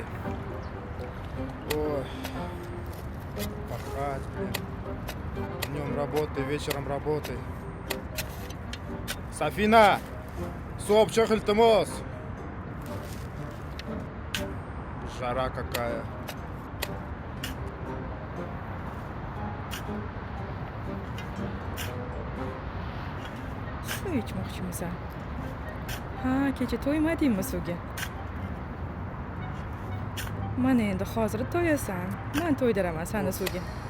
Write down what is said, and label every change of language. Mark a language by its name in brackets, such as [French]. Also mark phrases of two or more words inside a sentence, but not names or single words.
[Russian] Ой. Пахать, блин. Днем работай, вечером работай. Safina! Соп, чё хальтамос? Жара какая. [Uzbek] Suv ichmoqchimisan? Ha, kecha to'ymadingmi suvga? Mana endi hozir to'yasan. Men to'ydiraman seni suvga.